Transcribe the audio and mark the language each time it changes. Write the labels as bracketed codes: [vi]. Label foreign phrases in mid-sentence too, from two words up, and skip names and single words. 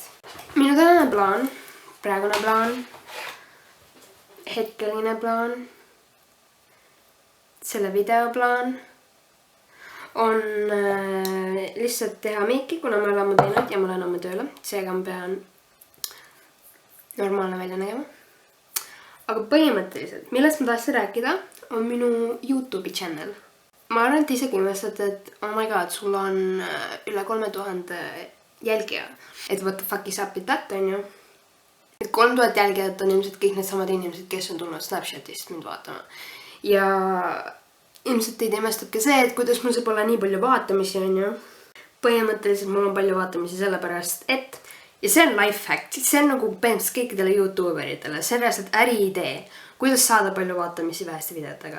[et] Minu tänane plaan, praegune plaan, hetkeline plaan, selle video plaan on lihtsalt teha meiki, kuna ma olen ammu teinud ja ma olen ammu tööle. Seega ma pean normaalne välja nägema. Aga põhimõtteliselt, millest ma tahtsin rääkida, on minu YouTube'i channel. Ma arvan, et isegi imestad, et [en] oh my god, [et] sul on üle 3000 jälgija. Et [en] what the fuck is up with that, [et] on ju? Et 3000 jälgijat on ilmselt kõik need samad inimesed, kes on tulnud Snapchatist mind vaatama. Ja ilmselt teid imestab ka see, et kuidas mul saab olla nii palju vaatamisi, on ju. Põhimõtteliselt mul on palju vaatamisi sellepärast, et ja see on [en] life hack, [et] see on nagu põhimõtteliselt kõikidele YouTuberitele, see on reaalselt äriidee, kuidas saada palju vaatamisi väheste videotega.